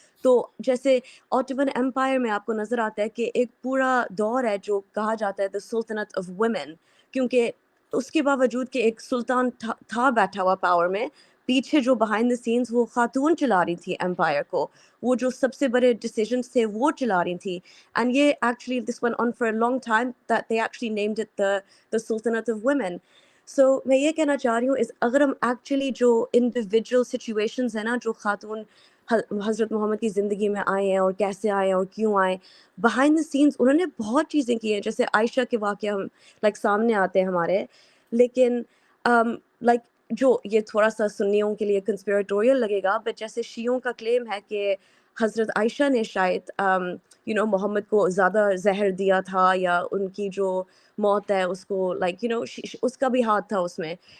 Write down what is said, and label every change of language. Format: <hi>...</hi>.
<ur>تو جیسے Ottoman Empire میں آپ کو نظر آتا ہے کہ ایک پورا دور ہے جو کہا جاتا ہے the Sultanate of Women, کیونکہ اس کے باوجود کہ ایک سلطان تھا بیٹھا ہوا پاور میں, پیچھے جو</ur> <en>behind the scenes</en> <ur>وہ خاتون چلا رہی تھی empire کو, وہ جو سب سے بڑے decisions تھے وہ چلا رہی تھی.</ur> <en>And یہ actually this went on for a long time that they actually named it the Sultanate of Women.</en> <ur>So میں یہ کہنا چاہ رہی ہوں اس اگر ہم ایکچولی جو انڈیویجول سچویشنز ہیں نا جو خاتون حضرت محمد کی زندگی میں آئے ہیں اور کیسے آئے اور کیوں آئے,</ur> <en>behind the scenes</en> <ur>انہوں نے بہت چیزیں کی ہیں, جیسے عائشہ کے واقعہ ہم لائک سامنے آتے ہیں ہمارے, لیکن لائک جو یہ تھوڑا سا سنیوں کے لیے کنسپیریٹوریل لگے گا, بٹ جیسے شیعوں کا کلیم ہے کہ حضرت عائشہ نے شاید محمد کو زیادہ زہر دیا تھا, یا ان کی جو موت ہے اس کو لائک اس کا بھی ہاتھ تھا اس میں.</ur>